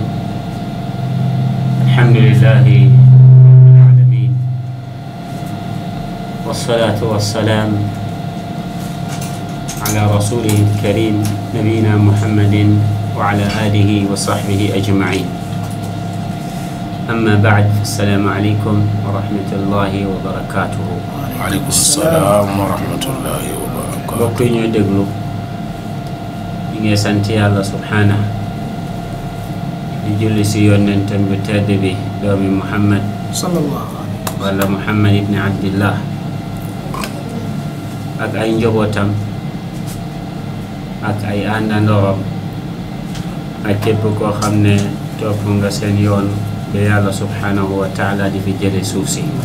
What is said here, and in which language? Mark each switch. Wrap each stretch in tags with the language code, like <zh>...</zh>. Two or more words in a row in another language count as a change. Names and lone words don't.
<ar>الحمد لله رب العالمين، والصلاة والسلام على رسوله الكريم نبينا محمد وعلى آله وصحبه أجمعين. أما بعد، السلام عليكم ورحمة الله وبركاته. وعليكم السلام ورحمة الله وبركاته.</ar> <wo>mbokk yi ñuy déglu ñu ngi sant Yàlla subhaanahu di julli si yonentam bu tedd bi doomi Muhammad</wo> <ar>صلى الله عليه</ar> <wo>wala Muhammad ibni Abdillah ak ay njabootam ak ay àndandooram ak képp koo xam ne topp nga seen yoon ba Yàlla</wo> <ar>سبحانه وتعالى</ar> <wo>di fi jële suuf si.</wo>